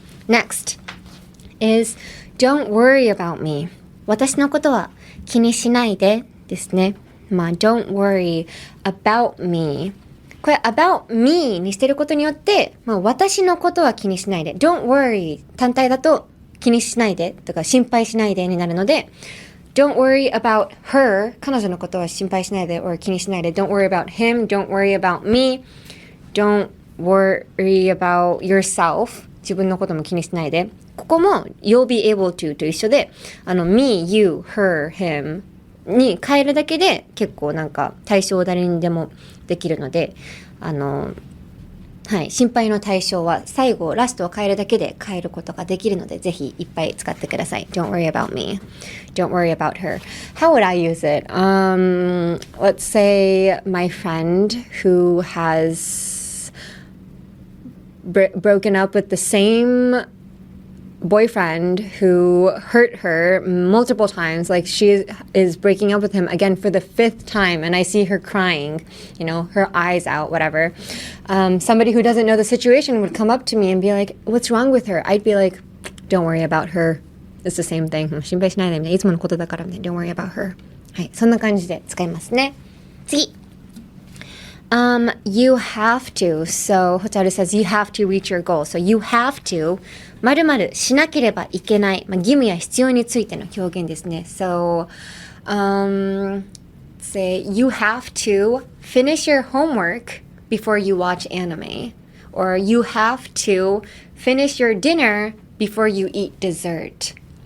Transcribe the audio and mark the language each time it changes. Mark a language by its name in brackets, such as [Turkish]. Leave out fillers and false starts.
[English] Next is don't worry about me. [Japanese] 私のことは気にしないでですね。 [English] don't worry about me. [Japanese] これ about me にしてることによって、私のことは気にしないで。 [English] don't worry [Japanese] 単体だと気にしないでとか心配しないでになるので。 [English] Don't worry about her. [Japanese] 彼女のことは心配しないで or 気にしないで。 [English] Don't worry about him. Don't worry about me. Don't worry about yourself. [Japanese] 自分のことも気にしないで。ここも [English] you'll be able to [Japanese] と一緒でme, you, her, him に変えるだけで結構なんか対象を誰にでもできるのではい、心配の対象は最後ラストを変えるだけで変えることができるのでぜひいっぱい使ってください。 [English] Don't worry about me. Don't worry about her. How would I use it? Let's say my friend who has broken up with the same boyfriend who hurt her multiple times, like she is breaking up with him again for the 5th time and I see her crying, her eyes out, whatever. Somebody who doesn't know the situation would come up to me and be like, what's wrong with her? I'd be like, don't worry about her. It's the same thing. [Japanese] 心配しないでみたいな。いつものことだからね。 [English] Don't worry about her. [Japanese] はい、そんな感じで使いますね。次。 [English] You have to. So, Hotaru says you have to reach your goal. So, you have to 〇〇 [Japanese] しなければいけない。義務や必要についての表現ですね。 [English] So, say you have to finish your homework before you watch anime, or you have to finish your dinner before you eat dessert.